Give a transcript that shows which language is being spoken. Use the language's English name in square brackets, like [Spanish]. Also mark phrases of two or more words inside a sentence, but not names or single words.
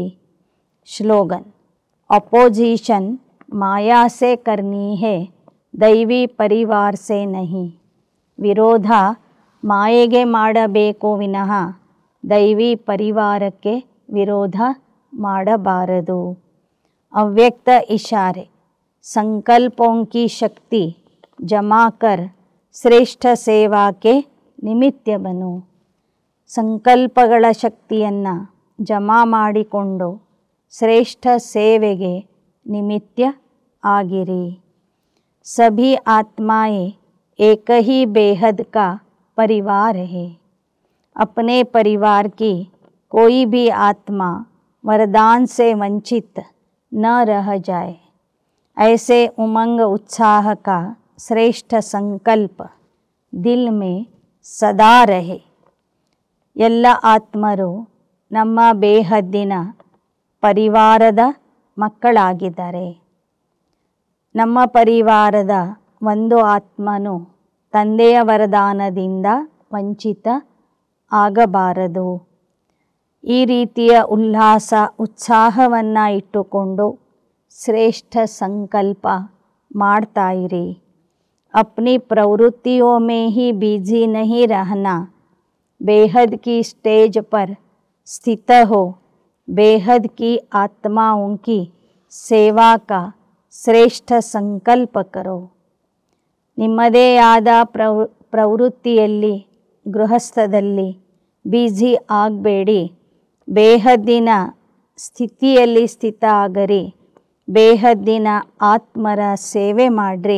[Hindi] श्लोगन. अपोजिशन माया से करनी है, दैवी परिवार से नहीं. [Kannada] ವಿರೋಧ ಮಾಯೆಗೆ ಮಾಡಬೇಕು ವಿನಃ ದೈವಿ ಪರಿವಾರಕ್ಕೆ ವಿರೋಧ ಮಾಡಬಾರದು. [Hindi] ಅವ್ಯಕ್ತ इशारे, संकल्पों की शक्ति जमा कर श्रेष्ठ सेवा के निमित्त बनो. [Kannada] ಸಂಕಲ್ಪಗಳ ಶಕ್ತಿಯನ್ನು ಜಮಾ ಮಾಡಿಕೊಂಡು ಶ್ರೇಷ್ಠ ಸೇವೆಗೆ ನಿಮಿತ್ತ ಆಗಿರಿ. [Hindi] सभी आत्माएं एक ही बेहद का परिवार है. अपने परिवार की कोई भी आत्मा वरदान से वंचित न रह जाए, ऐसे उमंग उत्साह का श्रेष्ठ संकल्प दिल में सदा रहे. [Kannada] ಎಲ್ಲ ಆತ್ಮರು ನಮ್ಮ ಬೇಹದ್ದಿನ ಪರಿವಾರದ ಮಕ್ಕಳಾಗಿದ್ದಾರೆ. ನಮ್ಮ ಪರಿವಾರದ ಒಂದು ಆತ್ಮನು ತಂದೆಯ ವರದಾನದಿಂದ ವಂಚಿತ ಆಗಬಾರದು. ಈ ರೀತಿಯ ಉಲ್ಲಾಸ ಉತ್ಸಾಹವನ್ನು ಇಟ್ಟುಕೊಂಡು ಶ್ರೇಷ್ಠ ಸಂಕಲ್ಪ ಮಾಡ್ತಾಯಿರಿ. [Hindi] अपनी प्रवृत्तियों में ही बिजी नहीं रहना, बेहद की स्टेज पर स्थित हो, बेहद की आत्माओं की सेवा का श्रेष्ठ संकल्प करो. [Kannada] ನಿಮ್ಮದೇ ಆದ ಪ್ರವೃತ್ತಿಯಲ್ಲಿ ಗೃಹಸ್ಥದಲ್ಲಿ ಬ್ಯುಸಿ ಆಗಬೇಡಿ. ಬೇಹದ್ದಿನ ಸ್ಥಿತಿಯಲ್ಲಿ ಸ್ಥಿತ ಆಗರಿ. ಬೇಹದ್ದಿನ ಆತ್ಮರ ಸೇವೆ ಮಾಡಿರಿ.